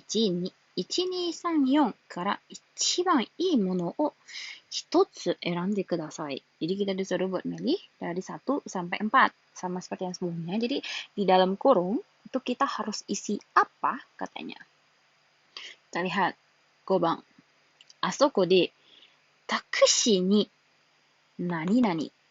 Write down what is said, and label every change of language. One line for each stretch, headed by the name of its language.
Japanese: 1234 から一番いいものを一つ選んでください.
Indonesian: Jadi kita disuruh buat milih dari 1 sampai 4. Sama seperti yang sebelumnya. Jadi di dalam kurung itu kita harus isi apa katanya. Kita lihat. 5番.
Japanese: あそこでタクシーに何々.